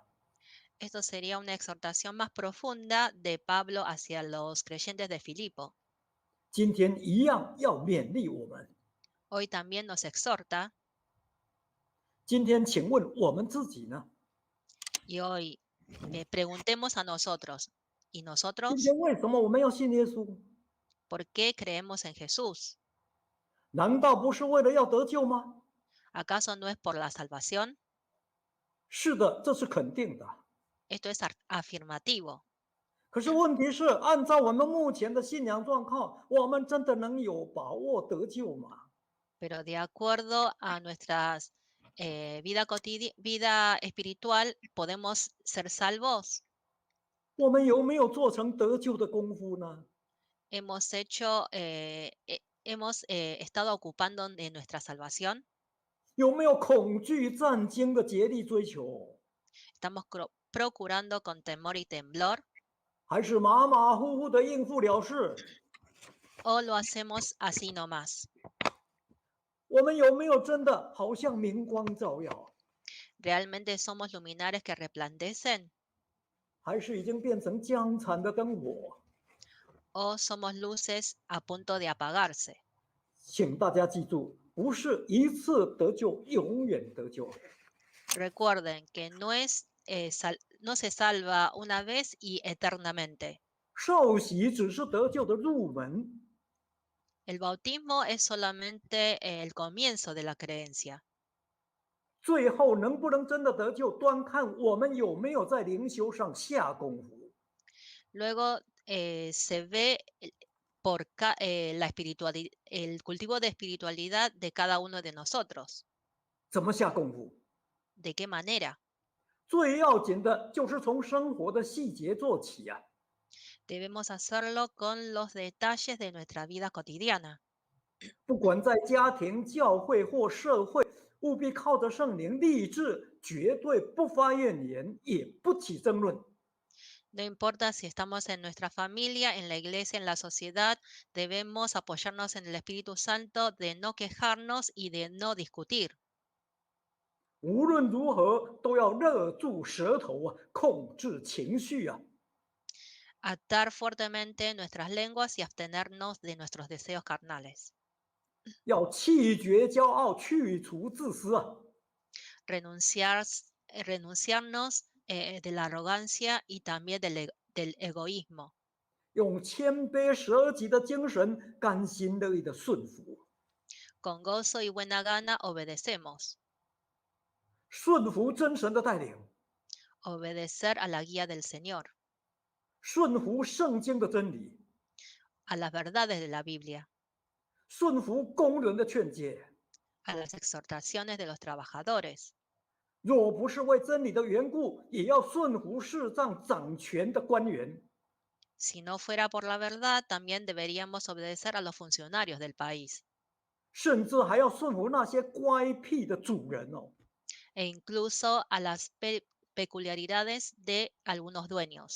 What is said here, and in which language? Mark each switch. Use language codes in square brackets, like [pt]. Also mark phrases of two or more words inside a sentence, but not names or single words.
[es] Esto sería una exhortación más profunda de Pablo hacia los creyentes de Filipo. [zh] 今天一样要勉励我们。 [es] Hoy también nos exhorta [zh] 今天，请问我们自己呢？ [es] y hoy preguntemos a nosotros, ¿y [zh] 今 [es] nosotros [zh] 天为什么我们要信耶稣？ [es] por qué creemos en Jesús? [zh] 难道不是为了要得救吗？ [es] ¿Acaso no es por la salvación? [zh] 是的，这是肯定的。 [es] Esto es afirmativo. [zh] 可是问题是，按照我们目前的信仰状况，我们真的能有把握得救吗？ [es] Pero de acuerdo a nuestra vida espiritual, ¿podemos ser salvos? [zh] 我们有没有做成得救的功夫呢？ [es] ¿Hemos estado ocupando de nuestra salvación? [zh] 有没有恐惧战惊的竭力追求？ [es] ¿Estamos procurando con temor y temblor? [zh] 还是马马虎虎的应付了事？ [es] ¿O lo hacemos así nomás? [zh] 我们有没有真的好像明光照耀？ [es] ¿Realmente somos luminares que resplandecen? [zh] 还是已经变成僵残的灯火？ [es] ¿O somos luces a punto de apagarse? [zh] 请大家记住，不是一次得救，永远得救。 [es] Recuerden que no se salva una vez y eternamente. [zh] 受洗只是得救的入门， [es] El bautismo es solamente el comienzo de la creencia. [zh] 最后能不能真的得救，端看我们有没有在灵修上下功夫。 [es] Luego se ve el cultivo de espiritualidad de cada uno de nosotros. [zh] 怎么下功夫？ [es] ¿De qué manera? [zh] 最要紧的就是从生活的细节做起啊！ [es] Debemos hacerlo con los detalles de nuestra vida cotidiana. [zh] 不管在家庭、教会或社会，务必靠着圣灵立志，绝对不发怨言，也不起争论。 [es] No importa si estamos en nuestra familia, en la iglesia, en la sociedad, debemos apoyarnos en el Espíritu Santo de no quejarnos y de no discutir. [zh] 无论如何，都要勒住舌头啊，控制情绪啊！ [es] Atar fuertemente nuestras lenguas y abstenernos de nuestros deseos carnales. [zh] 要弃绝骄傲，去除自私啊！ [es] Renunciarnos de la arrogancia y también del egoísmo. [zh] 用谦卑舍己的精神，甘心乐意的顺服。 [es] Con gozo y buena gana obedecemos. [zh] 顺服真神的带领， [es] Obedecer a la guía del Señor, [zh] 顺服圣经的真理， [es] a las verdades de la Biblia, [zh] 顺服工人的劝诫。 [es] a las exhortaciones de los trabajadores. [zh] 若不是为真理的缘故，也要顺服视障掌权的官员。 [es] Si no fuera por la verdad, también deberíamos obedecer a los funcionarios del país [zh] 甚至还要顺服那些乖僻的主人哦。 [es] e incluso a las peculiaridades de algunos dueños.